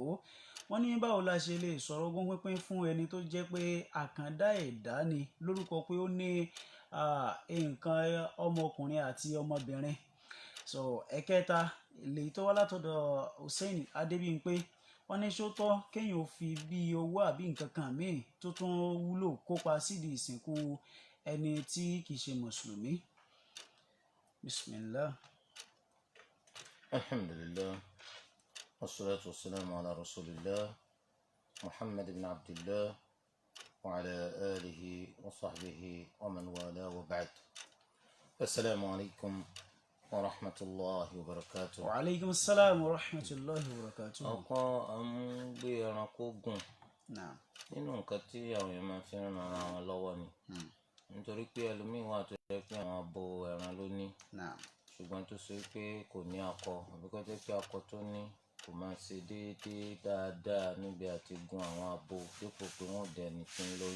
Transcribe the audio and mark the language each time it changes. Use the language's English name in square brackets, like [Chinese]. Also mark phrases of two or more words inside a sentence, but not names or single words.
[Yoruba] Wọ́n ní báwo la ṣe lè sọ̀rọ̀ ogún pínpín fún ẹni tó jẹ́ pé àkàndá ẹ̀dá ni lórúkọ pé ó ní nǹkan ọmọkùnrin àti ọmọbìnrin. So ẹ̀kẹta èyí tó wá látọ̀dọ̀ Hussein Adébímpé. Wọ́n ní ṣó tọ́ kéèyàn ò fi bí owó àbí nǹkan kan míì tó tún wúlò kópa sídìí ìsìnkú ẹni tí kì í ṣe mùsùlùmí. Bismillah. Alhamdulillah. [Arabic] والصلاة والسلام على رسول الله محمد بن عبد الله وعلى آله وصحبه ومن والاه وبعد. السلام عليكم ورحمة الله وبركاته. وعليكم السلام ورحمة الله وبركاته. [Yoruba] Ọ̀kan gbé ẹranko gùn Naam. nínú nǹkan tí àwọn èèyàn máa fi ń ran ara wọn lọ́wọ́ ni. Nítorí pé ẹlòmíín wà tó jẹ́ pé àwọn abo ẹran ló ní. Naam. Ṣùgbọ́n tó ṣe pé kò ní akọ àbí kó jẹ́ pé akọ tó ní kò máa ṣe déédéé dáadáa níbi àti gun àwọn abo dípò pé wọ́n dẹni tí ń lóyún.